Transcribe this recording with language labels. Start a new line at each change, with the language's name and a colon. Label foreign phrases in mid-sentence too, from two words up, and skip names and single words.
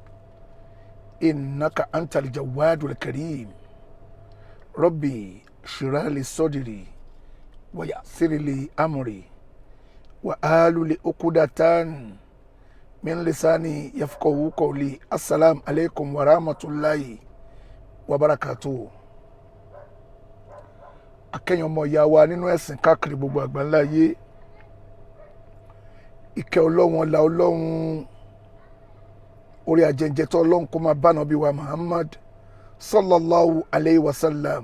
Arabic: إنك أنت الجواد الكريم ربي اشرح لي صدري ويسر لي أمري وآل عقدة من لساني يفقهوا قولي. السلام عليكم ورحمة الله وبركاته.
Yoruba: akẹ́yìn ọmọ ìyá wa nínú ẹ̀sìn káàkiri gbogbo àgbáńlá ayé, ìkẹ́ Ọlọ́run ọlá Ọlọ́run orí ajẹ́njẹ́ tó Ọlọ́run kó máa bá Ànábì wa Muhammad
Arabic: صلى الله عليه وسلم.